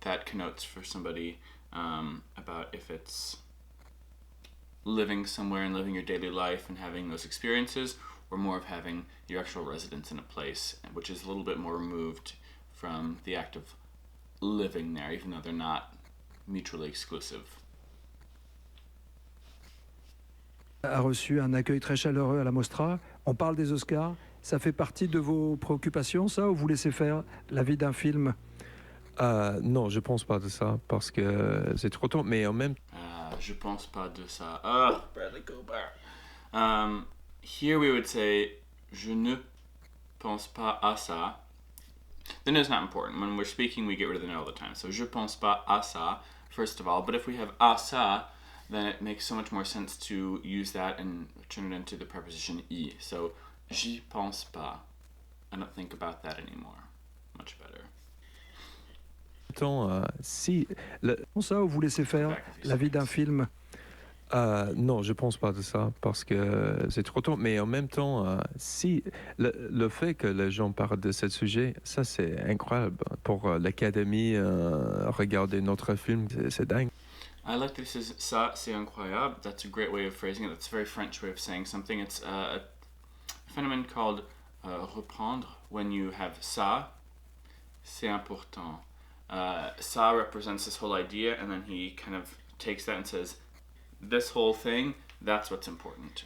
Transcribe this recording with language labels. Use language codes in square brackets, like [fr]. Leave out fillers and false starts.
[en] that connotes for somebody about if it's living somewhere and living your daily life and having those experiences, or more of having your actual residence in a place, which is a little bit more removed from the act of living there, even though they're not mutually exclusive. [fr] A reçu un accueil très chaleureux à la Mostra. On parle des Oscars. Ça fait partie de vos préoccupations, ça, ou vous laissez faire la vie d'un film? Non, je pense pas de ça parce que c'est trop tôt, mais en même Je pense pas de ça. Bradley Cooper. [en] Here we would say [fr] je ne pense pas à ça. [en] The no is not important. When we're speaking, we get rid of the no all the time. So [fr] je pense pas à ça, [en] first of all. But if we have [fr] à ça, [en] then it makes so much more sense to use that and turn it into the preposition y. So [fr] j'y pense pas. [en] I don't think about that anymore. Much better. [fr] temps, si Ça, ou vous laissez faire la vie d'un film? Non, je pense pas de ça parce que c'est trop tôt. Mais en même temps, si le fait que les gens parlent de ce sujet, ça c'est incroyable pour l'Académie. Regarder notre film, c'est dingue. [en] I like this as [fr] ça, c'est incroyable. [en] That's a great way of phrasing it. That's a very French way of saying something. It's a phenomenon called reprendre. When you have [fr] ça, c'est important. [en] Ça represents this whole idea, and then he kind of takes that and says, this whole thing, that's what's important.